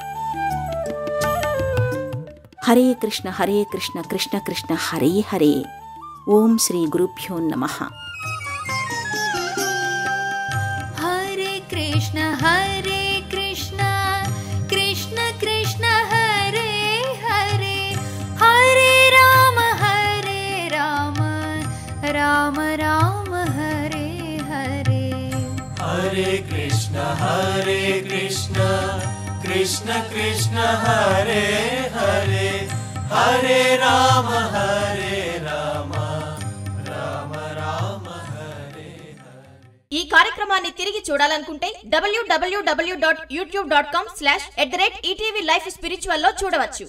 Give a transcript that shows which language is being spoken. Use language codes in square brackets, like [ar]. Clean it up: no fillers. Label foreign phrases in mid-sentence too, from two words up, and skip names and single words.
[sa] హరే కృష్ణ హరే కృష్ణ కృష్ణ కృష్ణ హరే హరే. ఓం శ్రీ గురుభ్యో నమః. హరే కృష్ణ హరే కృష్ణ కృష్ణ కృష్ణ హరే హరే. హరే రామ రామ రామ హరే హరే. హరే కృష్ణ కృష్ణ కృష్ణ హరే హరే. హరే రామ రామ రామ హరే హరే. [te] ఈ కార్యక్రమాన్ని తిరిగి చూడాలనుకుంటే www.youtube.com/@ETV Life Spiritual లో చూడవచ్చు.